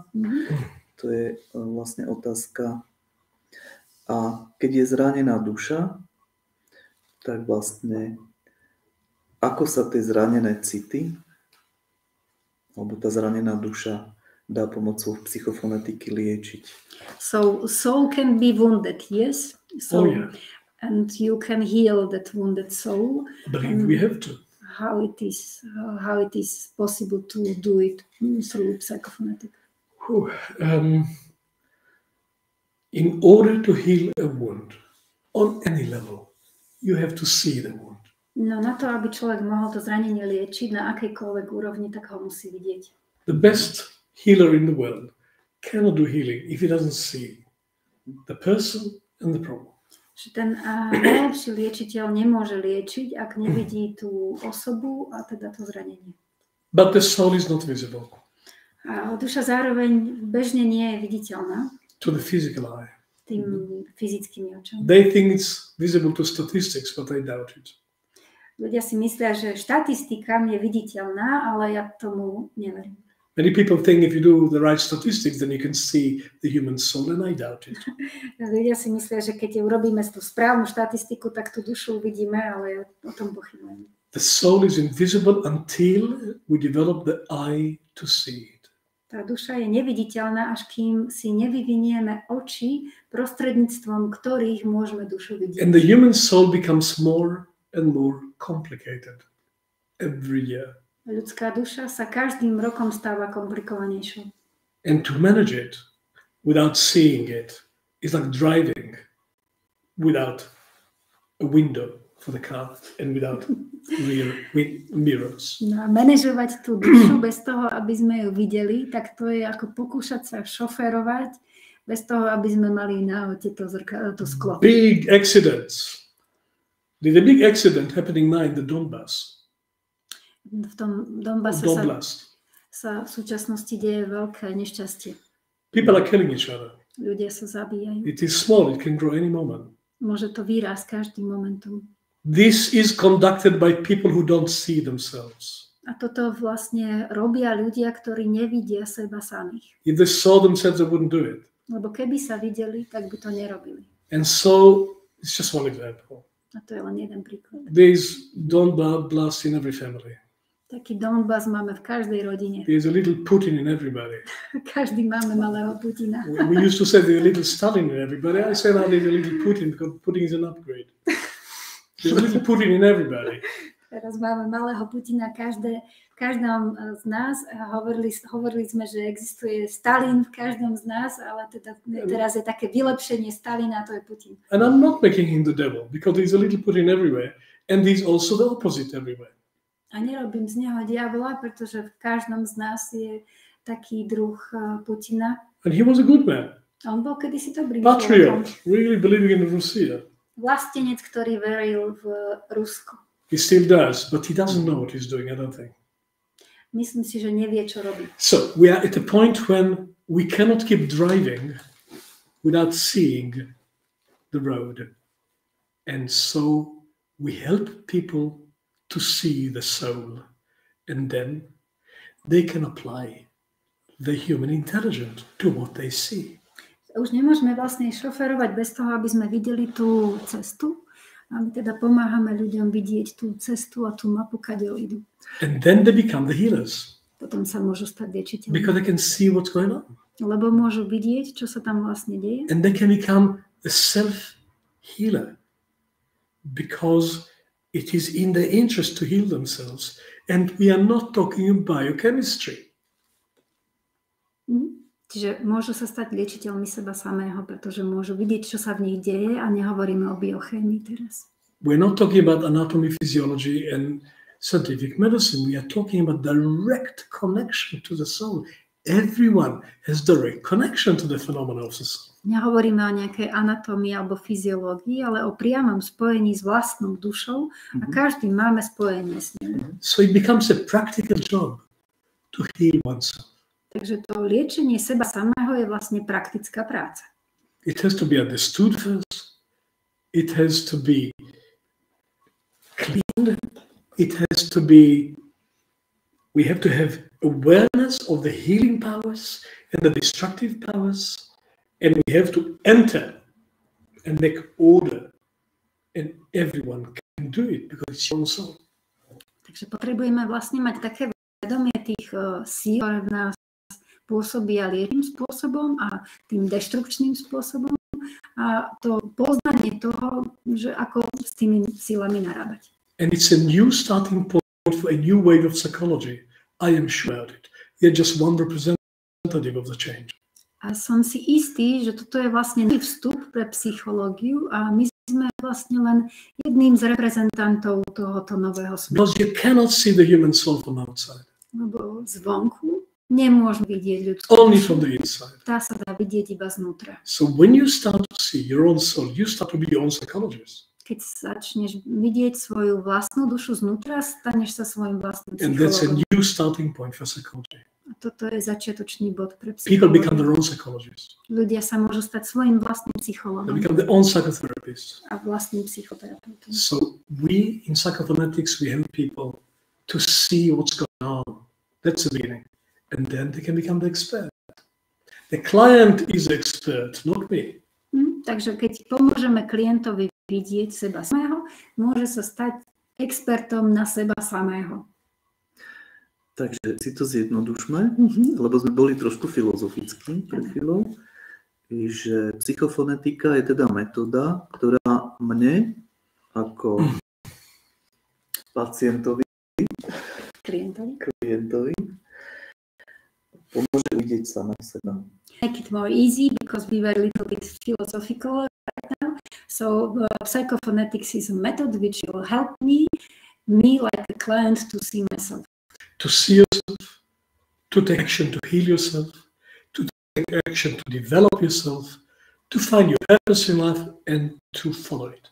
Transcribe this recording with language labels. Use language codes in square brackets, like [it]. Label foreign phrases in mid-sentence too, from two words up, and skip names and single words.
[sk] To je vlastne otázka. A keď je zranená duša, tak vlastne ako sa tie zranené city alebo tá zranená duša dá pomocou psychofonetiky liečiť? [en] So soul can be wounded, yes. So, and you can heal that wounded soul. I believe we have to. How it is possible to do it through psychophonetic? In order to heal a wound on any level, you have to see the wound. [sk] No, na to, aby človek mohol to zranenie liečiť na akejkoľvek úrovni, tak ho musí vidieť. [en] The best healer in the world cannot do healing if he doesn't see the person and the problem. [sk] Že ten najlepší liečiteľ nemôže liečiť, ak nevidí tú osobu a teda to zranenie. [en] But the soul is not visible. [sk] A duša zároveň bežne nie je viditeľná. [en] To the physical eye. [sk] Tým fyzickými očami. [en] They think it's visible to statistics, but I doubt it. [sk] Ľudia si myslia, že štatistika je viditeľná, ale ja tomu neverím. [en] Many people think if you do the right statistics, then you can see the human soul, and I doubt it. [sk] Ľudia si myslia, že keď urobíme tú správnu štatistiku, tak tú dušu uvidíme, ale ja o tom pochybujem. [en] The soul is invisible until we develop the eye to see it. [sk] Tá duša je neviditeľná, až kým si nevyvinieme oči, prostredníctvom ktorých môžeme dušu vidieť. [en] And the human soul becomes more and more complicated every year. [sk] Ľudská duša sa každým rokom stáva komplikovanejšou. [en] And to manage it without seeing it is like driving without a window for the car and without rear mirrors. [sk] No a manažovať tú dušu bez toho, aby sme ju videli, tak to je ako pokúšať sa šoférovať bez toho, aby sme mali na aute to sklo. [en] Big accidents. There's a big accident happening now in the Donbass. [sk] V tom Donbase sa v súčasnosti deje veľké nešťastie. [en] People are killing each other. [sk] Ľudia sa zabíjajú. [en] It is small, it can grow any moment. [sk] Môže to výrásť každým momentom. [en] This is conducted by people who don't see themselves. [sk] A toto vlastne robia ľudia, ktorí nevidia seba samých. [en] If they saw themselves, they wouldn't do it. [sk] Lebo keby sa videli, tak by to nerobili. [en] And so, it's just one example. [sk] A to je len jeden príklad. [en] There's Donbass in every family. [sk] Taký Donbass máme v každej rodine. [en] There's a little Putin in everybody. [sk] Každý máme malého Putina. [en] We used to say there's a little Stalin in everybody. I say now there's a little Putin because Putin is an upgrade. There's a little Putin in everybody. [sk] Teraz máme malého Putina v každom z nás. Hovorili sme, že existuje Stalin v každom z nás, ale teda teraz je také vylepšenie Stalina, to je Putin. [en] And I'm not making him the devil because there's a little Putin everywhere and there's also the opposite everywhere. [sk] A nerobím z neho diabla, pretože v každom z nás je taký druh Putina. [en] And he was a good man. [sk] A on bol kedysi dobrý [en] Patriot, really believing in Russia. [sk] Vlastenec, ktorý veril v Rusko. [en] He still does, but he doesn't know what he's doing, I don't think. [sk] Myslím si, že nevie, čo robí. [en] So we are at a point when we cannot keep driving without seeing the road. And so we help people to see the soul, and then they can apply the human intelligence to what they see. [sk] Už nemôžeme vlastne šoferovať bez toho, aby sme videli tú cestu. A my teda pomáhame ľuďom vidieť tú cestu a tú mapu, kadeľ idú. [en] And then they become the healers. [sk] Potom sa môžu stať liečiteľmi. [en] Because they can see what's going on. [sk] Lebo môžu vidieť, čo sa tam vlastne deje. [en] And they can become a self-healer. Because it is in their interest to heal themselves. And we are not talking about biochemistry. [sk] Čiže môžu sa stať liečiteľmi seba samého, pretože môžu vidieť, čo sa v nich deje a nehovoríme o biochémii teraz. [en] We're not talking about anatomy, physiology and scientific medicine. We are talking about direct connection to the soul. Everyone has direct connection to the phenomena of the soul. [sk] Nehovoríme o nejakej anatómii alebo fyziológii, ale o priamom spojení s vlastnou dušou a každý máme spojenie s ňou. [en] So it becomes a practical job to heal oneself. [sk] Takže to liečenie seba samého je vlastne praktická práca. [en] It has to be understood first. It has to be cleaned. It has to be, we have to have awareness of the healing powers and the destructive powers. And we have to enter and make order. And everyone can do it because it's your own soul. [sk] Takže potrebujeme vlastne mať také vedomie tých síl, ktoré v nás pôsobia liečným spôsobom a tým deštrukčným spôsobom a to poznanie toho, že ako s tými sílami narábať. [en] And it's a new starting point for a new wave of psychology. I am sure about it. You're just one representative of the change. [sk] A som si istý, že toto je vlastne vstup pre psychológiu a my sme vlastne len jedným z reprezentantov tohoto nového sveta. [en] Because you cannot see the human soul from outside. [sk] Lebo zvonku nemôžeme vidieť ľudskú [en] Only [sk] dušu. [en] from the inside. [sk] Tá sa dá vidieť iba znútra. [en] So when you start to see your own soul, you start to be your own psychologist. [sk] Keď začneš vidieť svoju vlastnú dušu znútra, staneš sa svojím vlastným [en] And that's a [sk] psychológom. [en] new starting point for psychology. [sk] A toto je začiatočný bod pre [en] People become [sk] psychológiu. [en] their own psychologists. [sk] Ľudia sa môžu stať svojím vlastným [en] They [sk] psychológom [en] become their own psychotherapists. [sk] a vlastným psychoterapeutom. [en] So we in psychophonetics, we help people to see what's going on. That's the beginning. And then they can become the expert. The client is the expert, not me. [sk] Takže keď pomôžeme klientovi vidieť seba samého, môže sa stať expertom na seba samého. Takže si to zjednodušme, lebo sme boli trošku filozofickí pred chvíľou, že psychofonetika je teda metóda, ktorá mne ako pacientovi, klientovi pomôže vidieť sama seba. [en] Make it more easy because we were a little bit philosophical right now. So psychophonetics is a method which will help me like a client to see myself. To see yourself, to take action to heal yourself, to take action to develop yourself, to find your purpose in life and to follow it.